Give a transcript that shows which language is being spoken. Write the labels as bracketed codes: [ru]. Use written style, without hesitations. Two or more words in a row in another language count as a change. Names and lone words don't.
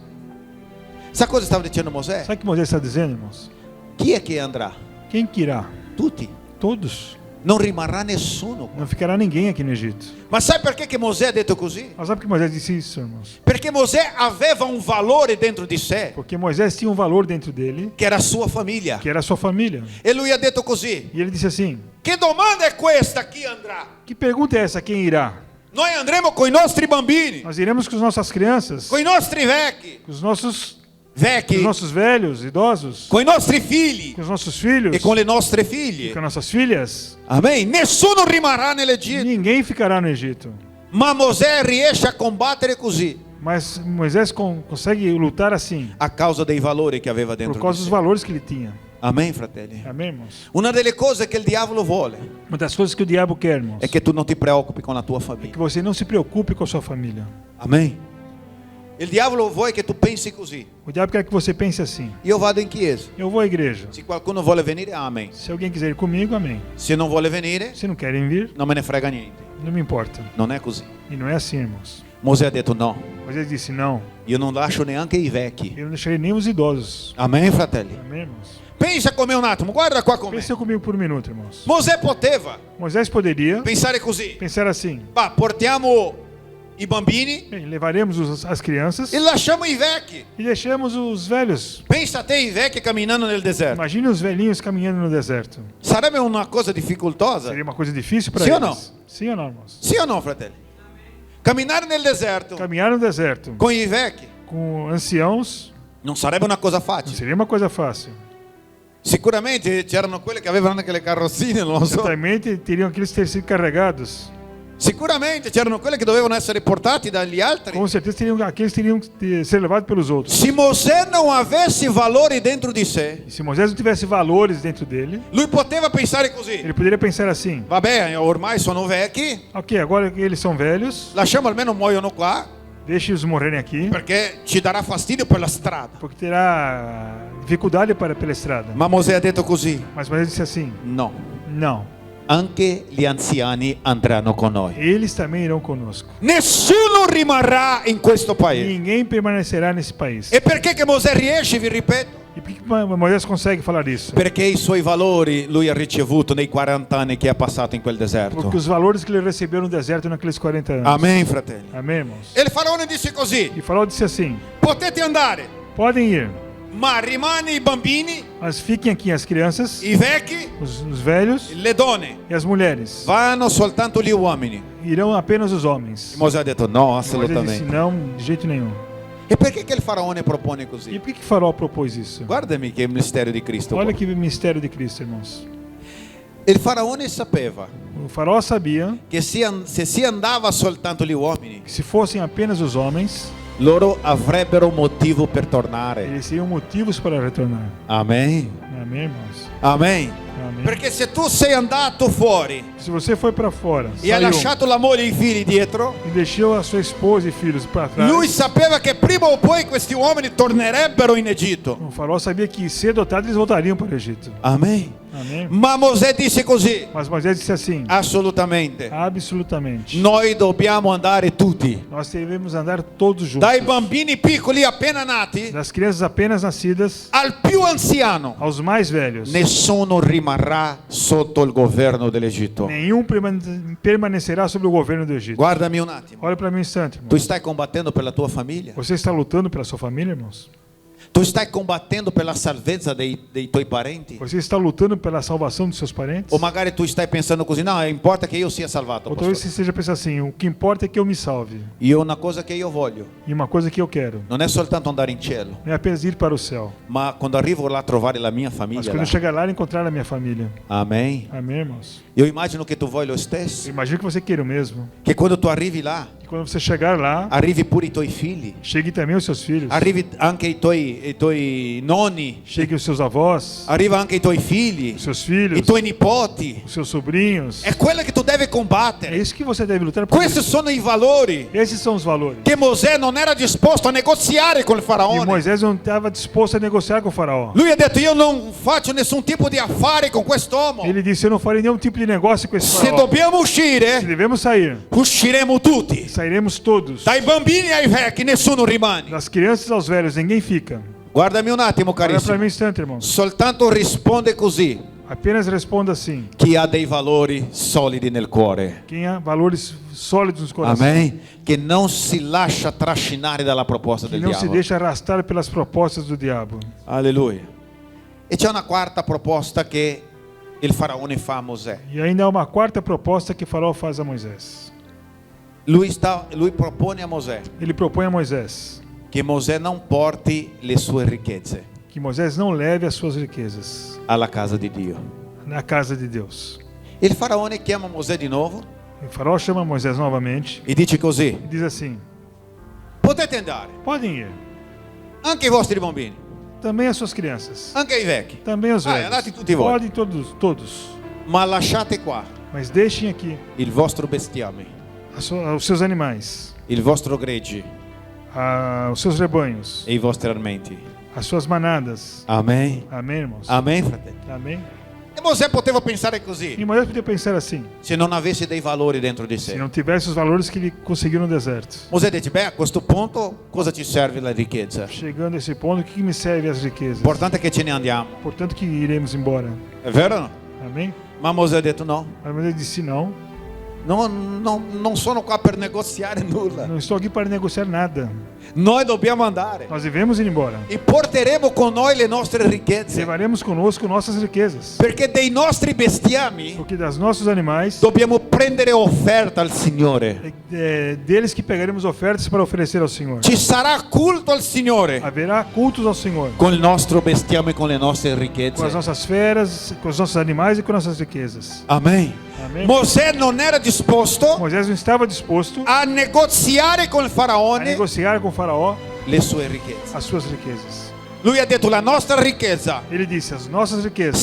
[it] Sa cosa stava dicendo Mosè? [pt] Sabe o que Moisés está dizendo, irmãos? [it] Chi è che andrà? [pt] Quem que irá? [it] Tutti. [pt] Todos. [it] Non rimarrà nessuno. [pt] Não ficará ninguém aqui no Egito. [it] Ma sai perché che Mosè ha detto così? [pt] Mas sabe por que Moisés disse isso, irmãos? [it] Perché Mosè aveva un valore dentro di sé, [pt] Porque Moisés tinha um valor dentro dele, [it] che era a sua famiglia. [pt] que era a sua família. [it] E lui ha detto così: [pt] E ele disse assim: [it] che domanda è questa? Chi andrà? [pt] que pergunta é essa? Quem irá? [it] Noi andremo con i nostri bambini, [pt] Nós iremos com as nossas crianças, [it] con i nostri vecchi, [pt] com os nossos velhos, idosos, [it] con i nostri figli [pt] com os nossos filhos, [it] e con le nostre [pt] e [it] figlie. [pt] com nossas filhas. [it] Amen. Nessuno rimarrà nell'Egitto. [pt] Ninguém ficará no Egito. [it] Ma Mosè riesce a combattere così [pt] Mas Moisés consegue lutar assim, [it] a causa dei valori che aveva [pt] por [it] dentro [pt] causa [it] di [pt] dos [it] sé. [pt] valores que ele tinha. [it] Amen, fratelli. [pt] Amém, irmãos? [it] Una delle cose che il diavolo vuole [pt] Uma das coisas que o diabo quer, irmãos, [it] è che tu non ti preoccupi con la tua [pt] que [it] famiglia. [pt] você não se preocupe com a sua família. [it] Amen. Il diavolo vuole che tu pensi così. [pt] O diabo quer que você pense assim: [it] Io vado in chiesa. [pt] eu vou à igreja. [it] Se qualcuno vuole venire, amen. [pt] Se alguém quiser ir comigo, amém. [it] Se non vuole venire, [pt] Se não querem vir, [it] non me ne frega niente. [pt] não me importa. [it] Non è così. [pt] E não é assim, irmãos. [it] Mosè ha detto no, [pt] Moisés disse: não, [it] io non lascio neanche i vecchi. [pt] eu não deixarei nem os idosos. [it] Amen, fratelli. [pt] Amém, irmãos? [it] Pensa con me un attimo, guarda qua con me. [pt] Pensa comigo por um minuto, irmãos. [it] Mosè poteva [pt] Moisés poderia [it] pensare così: [pt] pensar assim: [it] bah, portiamo i bambini [pt] Bem, levaremos as crianças [it] e lasciamo i vecchi. [pt] e deixamos os velhos. [it] Pensa a te i vecchi camminando nel deserto. [pt] Imagine os velhinhos caminhando no deserto. [it] Sarebbe una cosa difficoltosa? [pt] Seria uma coisa difícil para Sim ou eles. não? Sim ou não, irmãos? [it] Sì o no, fratelli? Camminare nel deserto [pt] Caminhar no deserto [it] con i vecchi [pt] com anciãos [it] non sarebbe una cosa [pt] não [it] facile. [pt] seria uma coisa fácil. [it] Sicuramente c'erano quelli che avevano anche le carrozzine, non lo so. [pt] Certamente teriam aqueles ter sido carregados. [it] Sicuramente c'erano quelli che dovevano essere portati dagli altri. [pt] Com certeza aqueles teriam que ser levados pelos outros. [it] Se Mosè non avesse valori dentro di sé, [pt] E se Moisés não tivesse valores dentro dele, [it] lui poteva pensare così: [pt] ele poderia pensar assim: [it] vabbè, ormai sono vecchi, [pt] ok, agora que eles são velhos, [it] lasciamo almeno muoiono qua, [pt] deixe-os morrerem aqui, [it] perché ci darà fastidio per la strada. [pt] porque terá dificuldade pela estrada. [it] Ma Mosè ha detto così: [pt] Mas Moisés disse assim: [it] no, [pt] não, [it] anche gli anziani andranno con noi. [pt] eles também irão conosco. [it] Nessuno rimarrà in questo paese. [pt] Ninguém permanecerá nesse país. [it] E perché che Mosè riesce, vi ripeto? [pt] E por que Moisés consegue falar isso? [it] Perché i suoi valori lui ha ricevuto nei 40 anni che ha passato in quel deserto. [pt] Porque os valores que ele recebeu no deserto naqueles 40 anos. [it] Amen, fratelli. [pt] Amém, irmãos? [it] E il faraone disse così: [pt] E Faraó disse assim: [it] potete andare, [pt] podem ir, [it] ma rimane i bambini, [pt] mas fiquem aqui as crianças, [it] i vecchi, [pt] os velhos [it] le donne. [pt] e as mulheres. [it] Vanno soltanto gli uomini. [pt] Irão apenas os homens. [it] Mosè ha detto no, [pt] Moisés disse [it] assolutamente. [pt] não, de jeito nenhum. [it] E perché che il faraone propone [pt] E [it] così? [pt] por que Faraó propôs isso? [it] Guardami che mistero di Cristo. [pt] Olha que mistério de Cristo, irmãos. [it] Il faraone sapeva [pt] O Faraó sabia [it] che se si andava soltanto gli uomini, [pt] que se fossem apenas os homens, [it] loro avrebbero motivo per tornare. [pt] eles teriam motivos para retornar. [it] Amen. [pt] Amém, irmãos? [it] Amen. [pt] Amém. [it] Perché se tu sei andato fuori [pt] Se você foi para fora, [it] e hai [pt] saiu [it] lasciato la moglie e i figli dietro, [pt] e deixou a sua esposa e filhos para trás, [it] lui sapeva che prima o poi questi uomini tornerebbero in Egitto. [pt] o Faraó sabia que cedo ou tarde eles voltariam para o Egito. [it] Amen. [pt] Amém? [it] Ma Mosè disse così: [pt] Mas Moisés disse assim: [it] assolutamente. [pt] absolutamente. [it] Noi dobbiamo andare tutti. [pt] Nós devemos andar todos juntos. [it] Dai bambini piccoli appena nati [pt] Das crianças apenas nascidas [it] al più anziano. [pt] aos mais velhos. [it] Nessuno rimarrà sotto il governo dell'Egitto. [pt] Nenhum permanecerá sobre o governo do Egito. [it] Guardami un attimo. [pt] Olha para mim um instante, [it] Tu [pt] irmão. [it] stai combattendo per la tua famiglia? [pt] Você está lutando pela sua família, irmãos? [it] Tu stai combattendo per la salvezza dei tuoi parenti? [pt] Você está lutando pela salvação dos seus parentes? [it] O magari tu stai pensando così: no, importa che io sia salvato, [pt] Ou talvez pastor. você esteja pensando assim: o que importa é que eu me salve. [it] Io una cosa che io voglio [pt] E uma coisa que eu quero [it] non è soltanto andare in cielo, [pt] não é apenas ir para o céu, [it] ma quando arrivo là a trovare la mia [pt] mas [it] famiglia [pt] quando [it] là. [pt] eu chegar lá e encontrar a minha família. [it] Amen. [pt] Amém, irmãos? [it] Io immagino che tu vuoi lo [pt] Eu [it] stesso, [pt] imagino que você queira o mesmo. [it] che quando tu arrivi là, [pt] E quando você chegar lá, [it] arrivi pure i tuoi figli, [pt] chegue também os seus filhos, [it] arrivi anche i tuoi nonni, [pt] chegue os seus avós, [it] arriva anche i tuoi figli, [pt] os seus [it] i [pt] filhos, [it] tuoi nipoti. [pt] os seus sobrinhos. [it] È quello che tu devi [pt] É [it] combattere. [pt] isso que você deve lutar por. [it] Questi sono i valori [pt] Esses são os valores. [it] che Mosè non era disposto a negoziare con il [pt] E [it] faraone. [pt] Moisés não estava disposto a negociar com o faraó. [it] Lui ha detto: io non faccio nessun tipo di affari con quest'uomo. [pt] Ele disse: eu não farei nenhum tipo de negócio com esse [it] Se [pt] faraó. [it] dobbiamo [pt] Se [it] uscire, [pt] devemos sair, [it] usciremo tutti. [pt] sairemos todos. [it] Dai bambini ai vecchi, nessuno rimane. [pt] Das crianças aos velhos, ninguém fica. [it] Guardami un attimo, [pt] Olha para [it] carissimo. [pt] mim um instante, irmãos. [it] Soltanto risponde così [pt] Apenas responda assim: [it] chi ha dei valori solidi nel cuore. [pt] quem há valores sólidos nos corações. [it] Amen. Che non si lascia trascinare dalla proposta [pt] Que [it] del [pt] não se [it] diavolo. [pt] deixa arrastar pelas propostas do diabo. [it] Alleluia. E c'è una quarta proposta che il faraone fa a Mosè. [pt] E ainda há uma quarta proposta que o faraó faz a Moisés. [it] Lui propone a Mosè [pt] Ele propõe a Moisés [it] che Mosè non porti le sue ricchezze [pt] que Moisés não leve as suas riquezas [it] alla casa di Dio. [pt] na casa de Deus. [it] Il faraone chiama Mosè di nuovo [pt] O faraó chama Moisés novamente [it] e dice così: [pt] e diz assim: [it] potete andare, [pt] podem ir. [it] anche i vostri bambini, [pt] Também as suas crianças. [it] anche i vecchi, [pt] Também os velhos. [it] andate tutti voi. [pt] Podem todos. [it] ma lasciate qua [pt] Mas deixem aqui [it] il vostro bestiame, [pt] os seus animais, [it] il vostro gregge [pt] os seus rebanhos, [it] e i vostri armenti. [pt] as suas manadas. [it] Amen. [pt] Amém, irmãos? [it] Amen, fratelli. [pt] Amém? [it] E Mosè poteva pensare [pt] E [it] così [pt] Moisés podia pensar assim: [it] se non avesse dei valori dentro di [pt] se [it] sé. [pt] não tivesse os valores que ele conseguiu no deserto. [it] Mosè dice: beh, a questo punto cosa ci serve la ricchezza? [pt] Chegando a esse ponto, o que me serve as riquezas? [it] L'importante è che ce ne andiamo. [pt] Portanto que iremos embora. [it] È vero o no? [pt] Amém? [it] Ma Mosè ha detto no. [pt] Mas Moisés disse: não, [it] non sono qua per negoziare nulla. [pt] Não estou aqui para negociar nada. [it] Noi dobbiamo andare [pt] Nós devemos ir embora. [it] e porteremo con noi le nostre ricchezze, [pt] Levaremos conosco nossas riquezas. [it] perché dei nostri bestiami [pt] Porque das nossos animais, [it] dobbiamo prendere offerta al Signore. [pt] deles que pegaremos ofertas para oferecer ao Senhor. [it] Ci sarà culto al Signore [pt] Haverá cultos ao Senhor. [it] con il nostro bestiame e con le nostre [pt] Com as [it] ricchezze. [pt] nossas feras, com os nossos animais e com nossas riquezas. [it] Amen. [pt] Amém. [it] Mosè non era disposto [pt] Moisés não estava disposto [it] a negoziare con il [pt] a [it] faraone [pt] negociar com o faraó [it] le sue ricchezze. [pt] as suas riquezas. [it] Lui ha detto: la nostra ricchezza [pt] Ele disse: as nossas riquezas